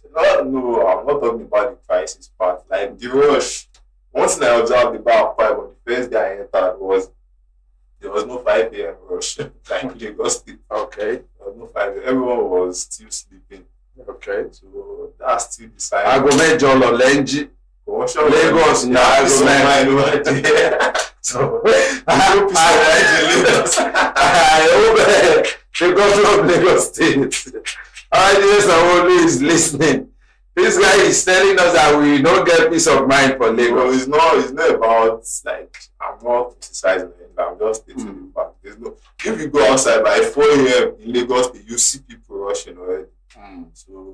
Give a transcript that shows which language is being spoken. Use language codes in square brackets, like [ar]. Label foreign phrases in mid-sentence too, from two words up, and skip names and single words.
[en] No, I'm not talking about the crisis part. Like the rush. One thing I observed about Akwa Ibom, the first day I entered was there was no 5 a.m. rush like Lagos State. Okay. There was no 5 a.m. Everyone was still sleeping. Okay. So that's still the sign. [yo] Aago mẹ́jọ lọ́lẹ́njí. Lagos ní aago mẹ́rin. [en] So I hope the governor of Lagos State. Yes, Sanwo-Olu is listening. This guy is telling us that we don't get peace of mind for Lagos. Well, it's not about like I'm not criticizing it. I'm just stating the fact. There's no. If you go outside by 4 a.m. in Lagos, you see people rushing already. So